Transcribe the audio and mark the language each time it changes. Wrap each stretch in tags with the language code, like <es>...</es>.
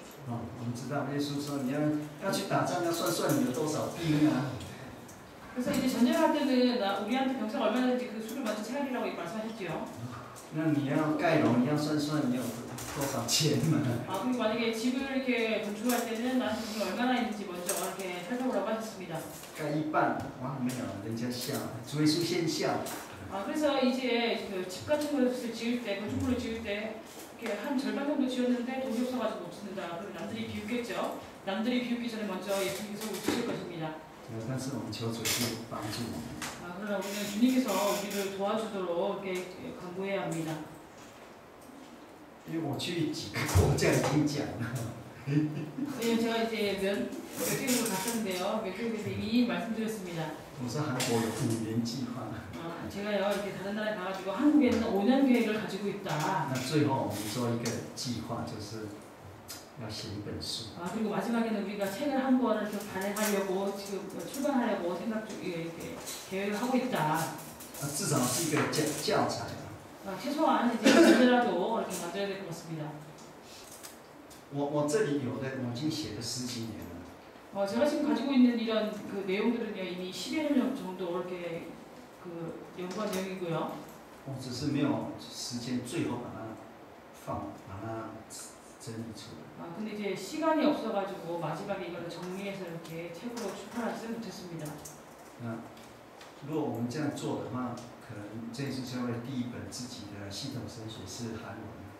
<zh>我们知道耶稣说你要去打仗要算你有多少兵啊。</zh> <ko>그래서 이제 전쟁할 때는 우리한테 병사가 얼마나 되는지 그 수를 먼저 체하리라고 말씀하셨죠.</ko> <zh>那你要盖楼，你要算你有多少钱嘛？</zh> <ko>그리고 만약에 집을 이렇게 건축할 때는 나한테 돈이 얼마나 있는지 먼저 이렇게 살펴보라고 하셨습니다.</ko> <zh>盖一半，哇，没有，人家笑，主耶稣先笑。</zh> <ko>그래서 이제 그 집 같은 것을 지을 때, 건축물을 지을 때 이렇게 한 절반 정도 지었는데 돈이 없어가지고 못 짓는다. 그럼 남들이 비웃겠죠. 남들이 비웃기 전에 먼저 예수님께서 웃으실 것입니다.</ko> <zh>但是我们求主去帮助我们。</zh> <ko>그러나 우리는 주님께서 우리를 도와주도록 이렇게 간구해야 합니다.</ko> <zh>因为我去几个国家已经讲了。</zh> <ko>왜냐면 제가 이제 몇 개국을 갔었는데요. 몇 개국에서 이미 말씀드렸습니다.</ko> <zh>我说韩国有5年计划。</zh> <ko>제가요 이렇게 다른 나라에 가가지고 한국에는 5년 계획을 가지고 있다.</ko> <zh>那最后我们做一个计划，就是要写一本书。</zh> <ko>그리고 마지막에는 우리가 책을 한 권을 좀 발행하려고 지금 출간하려고 생각 중 이렇게 계획을 하고 있다.</ko> <zh>至少是一个教材。</zh> <ko>최소한 이제 문제라도 이렇게 만들어야 될 것 같습니다.</ko> <zh>我这里有的我已经写了10几年了。</zh> <ko>제가 지금 가지고 있는 이런 그 내용들은요 이미 10여 년 정도 이렇게 그 연구한 내용이고요.</ko> <zh>我只是没有时间，最后把它整理出来。</zh> <ko>근데 이제 시간이 없어가지고 마지막에 이거를 정리해서 이렇게 책으로 출판하지 못했습니다.</ko> <zh>如果我们这样做的话，可能这次教会第一本自己的系統神學是韓文。</zh>